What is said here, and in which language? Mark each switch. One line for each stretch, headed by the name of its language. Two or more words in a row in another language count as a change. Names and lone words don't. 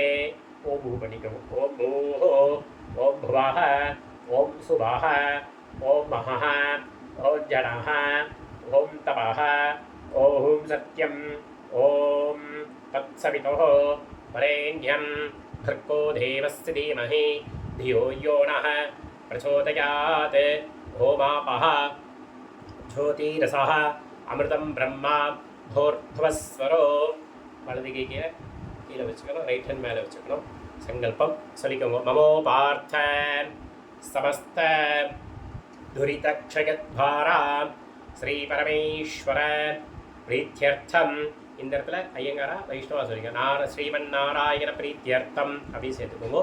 Sanskrit: ஓம் பூ பண்ணிக்கோங்க. ओम् भूः ओम् भुवः ओम् सुवः ओम् महः ओम् जनः ओम् तपः ओम् सत्यम् ओम् तत्सवितुः वरेण्यम् भर्गो देवस्य धीमहि धियो यो नः प्रचोदयात्. ओमापः ज्योतिरसः अमृतं ब्रह्मा भूर्भुवस्वरो.
Tamil: வலது கையை கீழே வச்சுக்கணும்,
English: right hand
Tamil: மேலே வச்சுக்கணும். சங்கல்பம் சொல்லிக்கோங்க.
Sanskrit: ममोपात्त समस्त दुरितक्षयद्वारा श्री परमेश्वर प्रीत्यर्थम्.
Tamil: இந்த இடத்துல ஐயங்காரா வைஷ்ணவா சொல்லிக்க,
Sanskrit: श्रीमन् नारायण प्रीत्यर्थम्
Tamil: அப்படின்னு சேர்த்துக்கோங்க.